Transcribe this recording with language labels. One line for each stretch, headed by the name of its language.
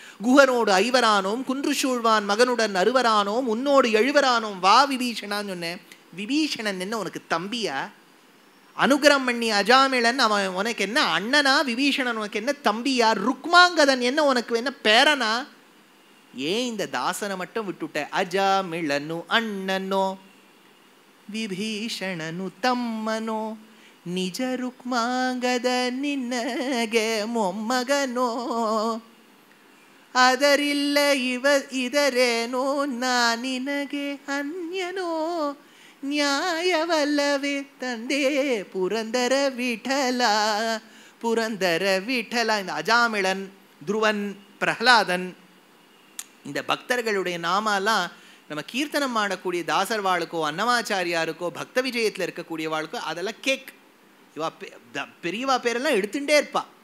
Tamil: குஹனோடு ஐவரானோம் குன்று சூழ்வான் மகனுடன் அறுவரானோம் உன்னோடு எழுவரானோம் வா விபீஷணான்னு சொன்னேன். விபீஷணன் என்ன உனக்கு தம்பியா? அனுகிரம் பண்ணி அஜாமிளன் அவன் உனக்கு என்ன அண்ணனா? விபீஷணன் உனக்கு என்ன தம்பியா? ருக்மாங்கதன் என்ன உனக்கு என்ன பேரனா? ஏன் இந்த தாசனை மட்டும் விட்டுட்ட?
Kannada: அஜாமிளனு அண்ணனோ ವಿಭೀಷಣನು ತಮ್ಮನೋ ನಿಜ ರುಕ್ಮಾಂಗದ ನಿನ್ನಗೆ ಮೊಮ್ಮಗನೋ ಅದರಿಲ್ಲ ಇದರೇನೋ ನಾನಿನಗೆ ಅನ್ಯನೋ ನ್ಯಾಯವಲ್ಲವೇ ತಂದೆ ಪುರಂದರ ವಿಠಲ ಪುರಂದರ ವಿಠಲ.
Tamil: இந்த அஜாமிளன், துருவன், பிரஹ்லாதன், இந்த பக்தர்களுடைய நாமெல்லாம் நம்ம கீர்த்தனம் ஆடக்கூடிய தாசர் வாளுக்கோ அன்னமாச்சாரியாருக்கோ பக்த விஜயத்தில் இருக்கக்கூடிய வாழ்க்கோ அதெல்லாம் கேக். இவா பெரியவா பேரெல்லாம் எடுத்துட்டே இருப்பா.